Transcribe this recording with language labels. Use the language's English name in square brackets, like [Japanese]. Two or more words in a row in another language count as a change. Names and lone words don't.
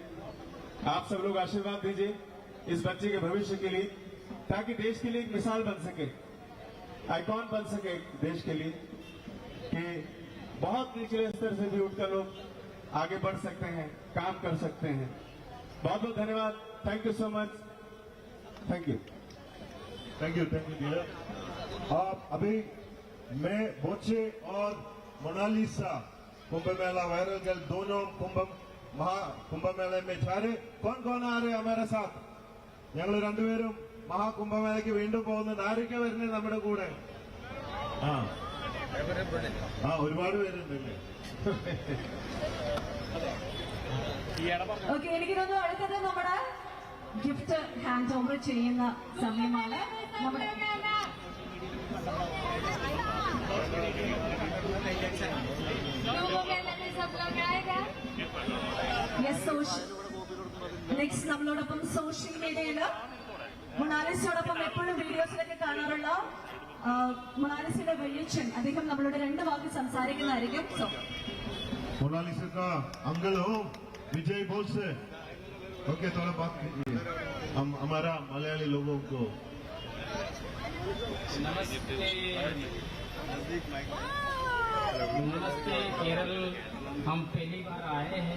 [Hindi] आप सब लोग आशीर्वाद दीजिए इस बच्चे के भविष्य के लिए, ताकि देश के लिए एक मिसाल बन सके, आइकॉन बन सके देश के लिए, कि बहुत निचले स्तर से भी उठकर लोग आगे बढ़ सकते हैं, काम कर सकते हैं. बहुत बहुत धन्यवाद. [English] Thank you so much. Thank you. Thank you dear. [Hindi] अभी मैं बोचे और मोनालिसा कुंभ मेला वायरल गर्ल दोनों കുംഭമേള में जा रहे. कौन कौन आ रहे हमारे साथ? [Malayalam] ഞങ്ങൾ രണ്ടുപേരും മഹാകുംഭമേളയ്ക്ക് വീണ്ടും പോകുന്നത്. ആരൊക്കെ വരുന്നത് നമ്മുടെ കൂടെ? ഒരുപാട് പേരുണ്ടല്ലേ. ഓക്കെ, എനിക്ക് തോന്നുന്നു അടുത്തത് നമ്മുടെ [English] gift hand over [Malayalam] ചെയ്യുന്ന സമയമാണ്. നമ്മുടെ നെക്സ്റ്റ് നമ്മളോടൊപ്പം സോഷ്യൽ മീഡിയയില് മൊണാലിസയോടൊപ്പം എപ്പോഴും വീഡിയോസിലൊക്കെ കാണാറുള്ള മൊണാലിസയുടെ വെള്ളിച്ചൻ, അദ്ദേഹം നമ്മളോട് 2 വാക്ക് സംസാരിക്കുന്നതായിരിക്കും. मोनालिसा का अंकल हो विजय बोस से. ओके, थोड़ा बात कीजिए हम हमारा मलयाली लोगों को। नमस्ते नमस्ते केरल, हम पहली बार आए हैं।